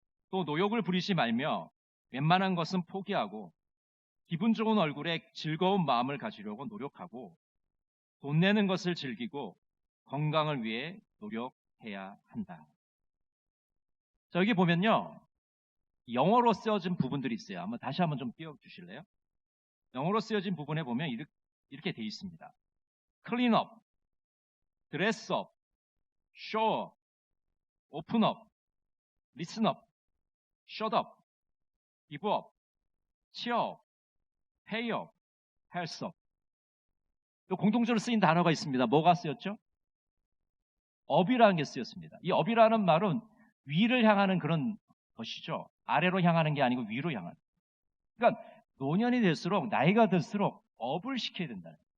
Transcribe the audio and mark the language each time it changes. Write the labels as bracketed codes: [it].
[ko] 또 노욕을 부리지 말며 웬만한 것은 포기하고 기분 좋은 얼굴에 즐거운 마음을 가지려고 노력하고 돈 내는 것을 즐기고 건강을 위해 노력해야 한다. 자, 여기 보면요. 영어로 쓰여진 부분들이 있어요. 한번 다시 한번 좀 띄워주실래요? 영어로 쓰여진 부분에 보면 이렇게 돼 있습니다. [en] Clean up, dress up, show up, open up, listen up, shut up, give up, cheer up, pay up, health up. [ko] 또 공통적으로 쓰인 단어가 있습니다. 뭐가 쓰였죠? up이라는 게 쓰였습니다. 이 up이라는 말은 위를 향하는 그런 것이죠. 아래로 향하는 게 아니고 위로 향하는. 그러니까 노년이 될수록 나이가 들수록 업을 시켜야 된다.